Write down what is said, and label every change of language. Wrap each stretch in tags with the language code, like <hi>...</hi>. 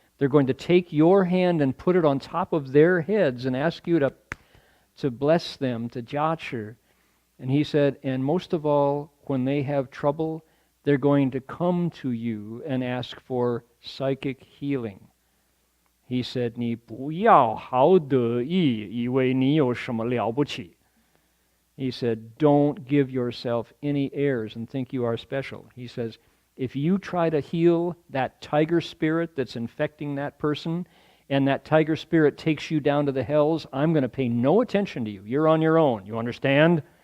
<en>They're going to take your hand and put it on top of their heads and ask you to bless them, to jatsu. And he said, and most of all, when they have trouble, they're going to come to you and ask for psychic healing.</en> <zh>He said, 你不要好得意，以为你有什么了不起.</zh> <en>He said, don't give yourself any airs and think you are special. He says, if you try to heal that tiger spirit that's infecting that person, and that tiger spirit takes you down to the hells, I'm going to pay no attention to you. You're on your own. You understand?</en>